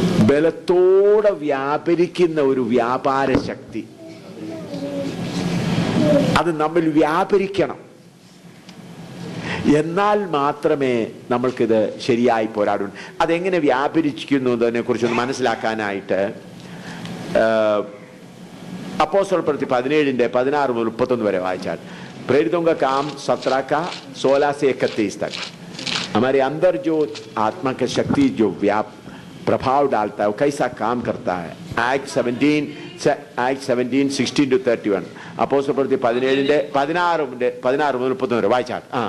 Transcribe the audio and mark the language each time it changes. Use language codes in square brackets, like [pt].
[ml] ബലത്തോടെ വ്യാപരിക്കുന്ന ഒരു വ്യാപാര ശക്തി അത് നമ്മിൽ വ്യാപരിക്കണം. എന്നാൽ മാത്രമേ നമ്മൾക്കിത് ശരിയായി പോരാടൂ. അതെങ്ങനെ വ്യാപരിക്കുന്നു എന്നതിനെ കുറിച്ചൊന്ന് മനസ്സിലാക്കാനായിട്ട് അപ്പോസ്തല പ്രവൃത്തി 17:16 മുതൽ 31 വരെ വായിച്ചാൽ. [hi] प्रेरितों का काम 17 का 16 से 31 तक. हमारे अंदर जो आत्मा की शक्ति जो प्रभाव डालता है वो कैसा काम करता है. [en] Acts 17, 16 to 31. [ml] അപ്പോസ്തല പ്രവൃത്തി 17:16 മുതൽ 31 വരെ വായിച്ചാൽ.